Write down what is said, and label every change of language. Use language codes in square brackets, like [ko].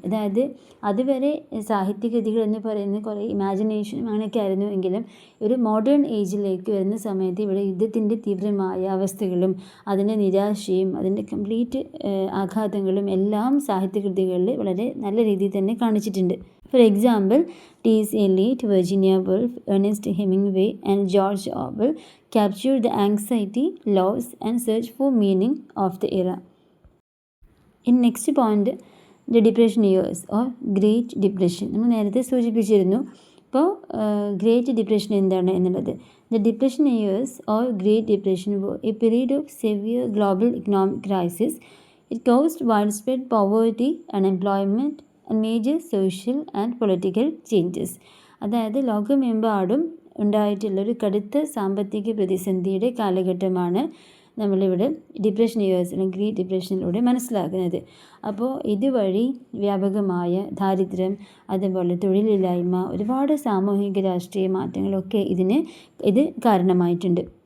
[ml] അതായത് അതുവരെ സാഹിത്യകൃതികൾ എന്ന് പറയുന്നത് കുറേ ഇമാജിനേഷനും അങ്ങനെയൊക്കെ ആയിരുന്നു എങ്കിലും ഒരു മോഡേൺ ഏജിലേക്ക് വരുന്ന സമയത്ത് ഇവിടെ യുദ്ധത്തിൻ്റെ തീവ്രമായ അവസ്ഥകളും അതിൻ്റെ നിരാശയും അതിൻ്റെ കംപ്ലീറ്റ് ആഘാതങ്ങളും എല്ലാം സാഹിത്യകൃതികളിൽ വളരെ നല്ല രീതിയിൽ തന്നെ കാണിച്ചിട്ടുണ്ട്. [en] For example, T.S. Eliot, Virginia Woolf, Ernest Hemingway and George Orwell captured the anxiety, loss and search for meaning of the era. In next point, the depression years or Great Depression. [ml] നമ്മൾ നേരത്തെ സൂചിപ്പിച്ചിരുന്നു. ഇപ്പോൾ great depression എന്താണ് എന്നുള്ളത്. [en] The depression years or Great Depression were a period of severe global economic crisis. It caused widespread poverty, unemployment and major social and political changes. [ml] അതായത് ലോകമെമ്പാടും ഉണ്ടായിട്ടുള്ളൊരു കടുത്ത സാമ്പത്തിക പ്രതിസന്ധിയുടെ കാലഘട്ടമാണ് നമ്മളിവിടെ ഡിപ്രഷൻ ഇയേഴ്സ് അല്ലെങ്കിൽ ഗ്രേറ്റ് ഡിപ്രഷനിലൂടെ മനസ്സിലാക്കുന്നത്. അപ്പോൾ ഇതുവഴി വ്യാപകമായ ദാരിദ്ര്യം, അതുപോലെ തൊഴിലില്ലായ്മ, ഒരുപാട് സാമൂഹിക രാഷ്ട്രീയ മാറ്റങ്ങളൊക്കെ ഇത് കാരണമായിട്ടുണ്ട്.